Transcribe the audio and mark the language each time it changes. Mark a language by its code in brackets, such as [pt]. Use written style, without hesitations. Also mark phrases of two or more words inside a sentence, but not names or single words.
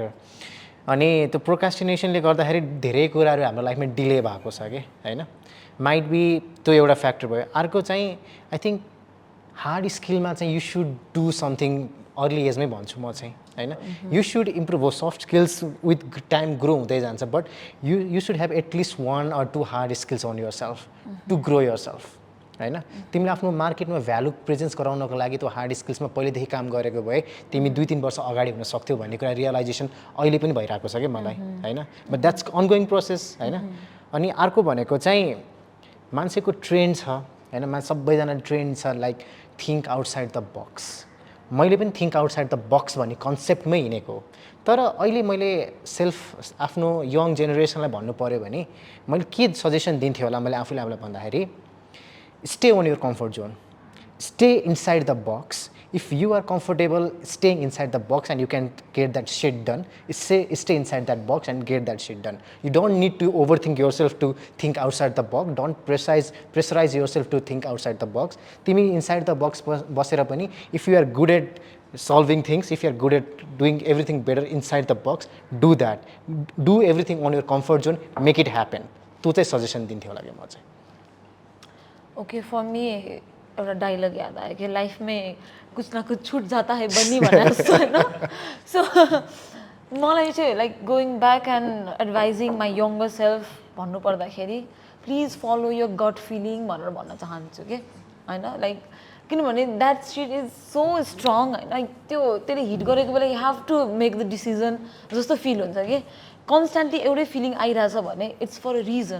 [ne] अनि त्यो प्रोकास्टिनेसनले गर्दाखेरि धेरै कुराहरू हाम्रो लाइफमा डिले भएको छ कि, होइन. [en] might be [ne] त्यो एउटा फ्याक्टर भयो. अर्को चाहिँ [en] I think hard skillमा [ne] चाहिँ [en] you should do something early ageमै [ne] भन्छु म चाहिँ, होइन. [en] you should improve [ne] हो. [en] soft skills with time grow [ne] हुँदै जान्छ, [en] but you should have at least 1 or 2 hard skills on your self to grow your self, [ne] होइन. तिमीले आफ्नो मार्केटमा [en] value presence [ne] गराउनको लागि त्यो हार्ड स्किल्समा पहिलेदेखि काम गरेको भए तिमी 2-3 वर्ष अगाडि हुन सक्थ्यौ भन्ने कुरा रियलाइजेसन अहिले पनि भइरहेको छ कि मलाई, होइन. [en] but that's ongoing process, [ne] होइन. अनि अर्को भनेको चाहिँ मान्छेको ट्रेन्ड छ, होइन. सबैजना ट्रेन्ड छ [en] like think outside the box. [ne] मैले पनि [en] think outside the box [ne] भन्ने कन्सेप्टमै हिँडेको. तर अहिले मैले आफ्नो [en] young generationलाई [ne] भन्नु पऱ्यो भने मैले के सजेसन दिन्थेँ होला मैले आफूलाई भन्दाखेरि, [en] stay on your comfort zone, stay inside the box. If you are comfortable staying inside the box and you can get that shit done, stay inside that box and get that shit done. You don't need to overthink yourself to think outside the box. Don't pressurize yourself to think outside the box. Timi inside the box [ne] बसेर पनि, [en] if you are good at solving things, if you are good at doing everything better inside the box, do that. Do everything on your comfort zone, make it happen. [ne] त्यो चाहिँ सजेसन दिन्थ्यो होला कि म चाहिँ. [en] okay, for me [ne] एउटा डायलग याद आयो कि [hi] लाइफ में कुछ ना कुछ छूट जाता है [ne] बन्नी भने जस्तो, होइन. सो मलाई चाहिँ [en] like going back and advising my younger self [ne] भन्नु पर्दाखेरि [en] please follow your gut feeling [ne] भनेर भन्न चाहन्छु कि, होइन. लाइक किनभने [en] that shit is so strong [ne] होइन त्यसले हिट गरेको बेला [en] you have to make the decision [ne] जस्तो फिल हुन्छ कि कन्सटेन्टली एउटै फिलिङ आइरहेछ भने [en] it's for a reason